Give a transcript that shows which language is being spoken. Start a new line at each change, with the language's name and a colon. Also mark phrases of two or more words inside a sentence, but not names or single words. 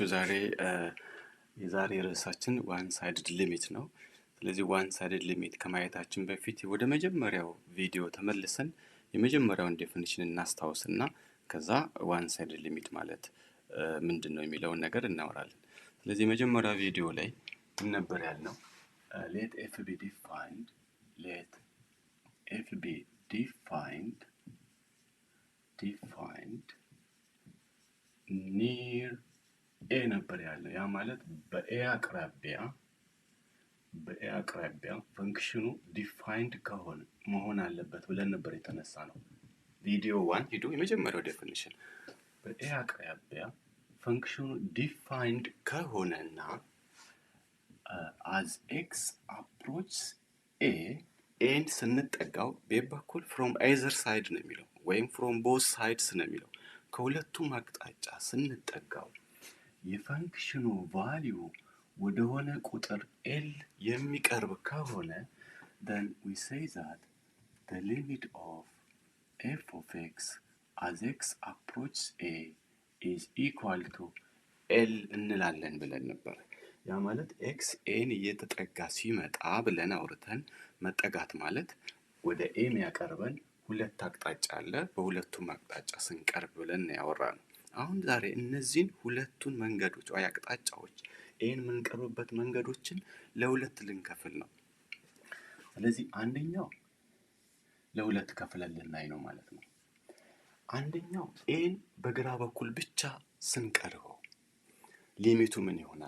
Amharic: የዛሬ ርዕሳችን
English: one sided limit
Amharic: ነው። ስለዚህ
English: one sided limit
Amharic: ከማየታችን በፊት ወደ መጀመሪያው ቪዲዮ ተመልሰን የመጀመሪያውን ዴፊኒሽን እናስታውስና ከዛ
English: one sided limit
Amharic: ማለት ምንድነው የሚለውን ነገር እናወራለን። ስለዚህ የመጀመሪያው ቪዲዮ ላይ ምን ነበር ያልነው?
English: let f be defined near a
Amharic: ነበር ያለው። ያ ማለት በኤ አቅራቢያ ፈንክሽኑ ዲፋይንድ ከሆነ መሆን አለበት ብለን ነበር የተነሳ ነው። ቪዲዮ 1 ሂዱ። የመጀመሪያው ዴፊኒሽን በኤ አቅራቢያ ፈንክሽኑ ዲፋይንድ ከሆነና as
English: x approaches a
Amharic: ኤን ስንጠጋው በበኩል
English: from either side
Amharic: ነው የሚለው ወይም
English: from both sides
Amharic: ነው የሚለው ከሁለቱም አቅጣጫ ስንጠጋው የፈንክሽኑ ቫልዩ ወደሆነ ቁጥር l የሚቀርብ ከሆነ
English: then we say that the limit of f of x as x approaches a is equal to l
Amharic: እንላለን ብለን ነበር። ያ ማለት x n እየተጠጋ ሲመጣ ብለን አውርተን መጠጋት ማለት ወደ a የሚያቀርበን ሁለት አቅጣጫ አለ፣ በሁለቱም አቅጣጫ ስንቀርብ ብለን ያወራነው። አሁን ዛሬ እነዚህን ሁለቱን መንገዶች ወይ አቅጣጫዎች ኤን የምንቀርብበት መንገዶችን ለሁለት ልንከፍል ነው። ስለዚህ አንደኛው ለሁለት ከፍለን ልናይ ነው ማለት ነው። አንደኛው ኤን በግራ በኩል ብቻ ስንቀርበው ሊሚቱ ምን ይሆናል?